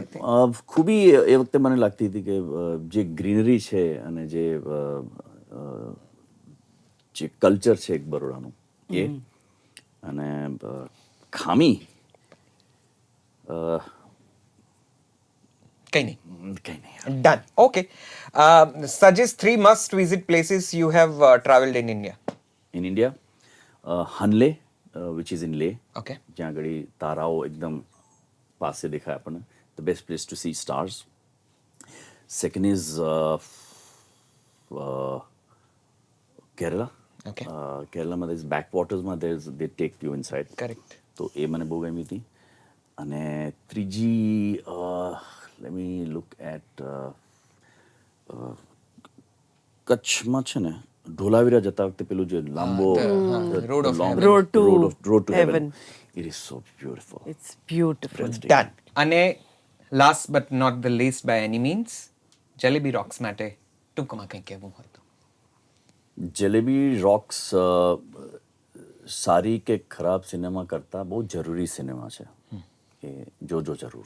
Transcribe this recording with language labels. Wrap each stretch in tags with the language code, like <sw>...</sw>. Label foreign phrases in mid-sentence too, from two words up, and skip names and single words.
<gu>ખૂબી એ વખતે મને લાગતી હતી કે જે ગ્રીનરી છે અને જે કલ્ચર છે એક બરોડાનું એ, અને ખામી કઈ નહીં. કંઈ નહીં.</gu> <en>Done. Okay. Suggest 3 must visit places you have traveled in India. in India Hanle which is in Leh, Okay.</en> <gu>જ્યાં આગળ તારાઓ એકદમ પાસે દેખાય આપણને,</gu> <en>the best place to see stars. second is Kerala. Okay. Keralaમાં there back watersમાં they take you inside. Correct.</en> <gu>તો એ મને બહુ ગમી હતી. અને ત્રીજી</gu> <en>let me look at</en> <gu>કચ્છમાં છે ને ઢોલાવીરા જતા વખતે પેલું જે લાંબો</gu> <en>Road of Heaven. Road to heaven. Heaven. It is so beautiful. It's beautiful. Done.</en> <gu>અને</gu> <en>last but not the least by any means</en> <gu>જલેબી રોક્સ માટે ટૂંકમાં કંઈ કહેવું હોય તો? જલેબી રોક્સ સારી કે ખરાબ સિનેમા કરતાં બહુ જરૂરી સિનેમા છે, કે જોજો જરૂર.</gu>